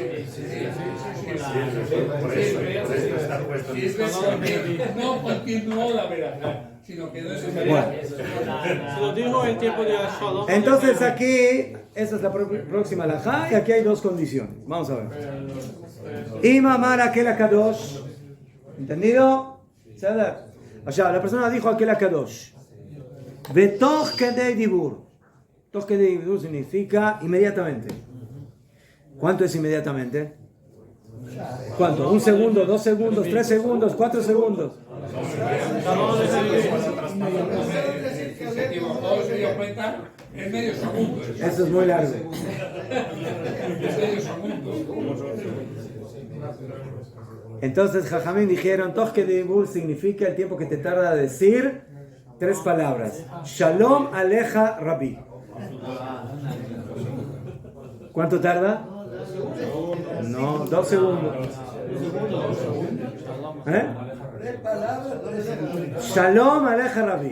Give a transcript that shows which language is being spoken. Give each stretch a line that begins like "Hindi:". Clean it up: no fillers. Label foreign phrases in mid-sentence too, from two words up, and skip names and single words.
Spanish: No continuó la verdad, sino que no es Bueno. Se lo dijo en tiempo de Shalom. Entonces aquí, esa es la próxima alajá y aquí hay dos condiciones. Vamos a ver.
Hebrew: אם אמר האל הקדוש.
Spanish: ¿Entendido? Allá, la persona dijo
Hebrew: האל הקדוש. בתוך כדי דיבור. תוך כדי דיבור
Spanish: significa inmediatamente. ¿Cuánto es inmediatamente? ¿Cuánto? ¿1 segundo, 2 segundos, 3 segundos, 4 segundos? Se equivocó, se dio cuenta en medio segundo. Eso es muy largo. En medio segundo. Entonces Jajamín dijeron,
Hebrew: תוך כדי דיבור
Spanish: significa el tiempo que te tarda a decir 3 palabras.
Hebrew: שלום עליך רבי.
Spanish: ¿Cuánto tarda? No, 2 segundos.
Hebrew: שלום עליך רבי.